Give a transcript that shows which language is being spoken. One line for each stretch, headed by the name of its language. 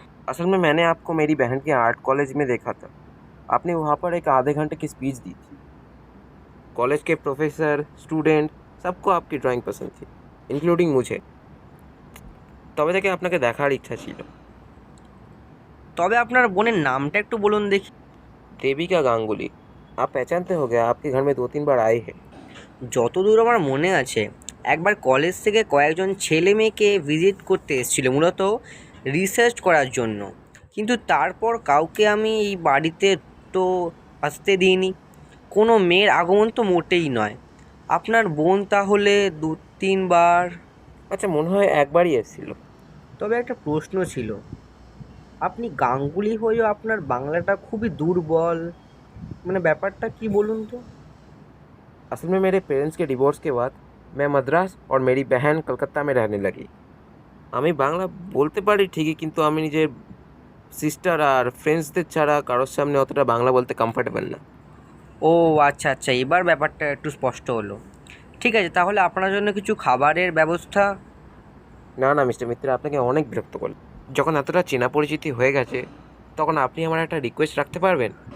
Hindi: असल में मैंने आपको मेरी बहन के आर्ट कॉलेज में देखा था। आपने वहाँ पर एक आधे घंटे की स्पीच दी थी। कॉलेज के प्रोफेसर, स्टूडेंट सबको आपकी ड्राइंग पसंद थी, इंक्लूडिंग मुझे।
Bangla: তবে থেকে আপনাকে দেখার ইচ্ছা ছিল। তবে আপনার বোনের নামটা একটু বলুন দেখি।
Hindi: देविका गांगुली। आप पहचानते हो गया, आपके घर में 2-3 बार आए हैं।
Bangla: যতদূর আমার মনে আছে, একবার কলেজ থেকে কয়েকজন ছেলে মেয়েকে ভিজিট করতে এসেছিল, মূলত রিসার্চ করার জন্য। কিন্তু তারপর কাউকে আমি এই বাড়িতে তো আসতে দিইনি। কোনো মেয়ের আগমন তো মোটেই নয়। আপনার বোন তাহলে 2-3 বার। আচ্ছা মনে হয় একবারই এসেছিল। তবে একটা প্রশ্ন ছিল, আপনি গাঙ্গুলি হয়েও আপনার বাংলাটা খুবই দুর্বল, মানে ব্যাপারটা কি বলুন তো?
Hindi: असल में मेरे पेरेंट्स के डिवोर्स के बाद मैं मद्रास और मेरी बहन कलकत्ता में रहने लगी।
Bangla: আমি বাংলা বলতে পারি ঠিকই, কিন্তু আমি নিজের সিস্টার আর ফ্রেন্ডসদের ছাড়া কারোর সামনে অতটা বাংলা বলতে কমফর্টেবল না। ও আচ্ছা আচ্ছা, এবার ব্যাপারটা একটু স্পষ্ট হলো। ঠিক আছে, তাহলে আপনার জন্য কিছু খাবারের ব্যবস্থা। না না মিস্টার মিত্র, আপনাকে অনেক বিরক্ত করল। যখন এতটা চেনা পরিচিতি হয়ে গেছে, তখন আপনি আমার একটা রিকোয়েস্ট রাখতে পারবেন?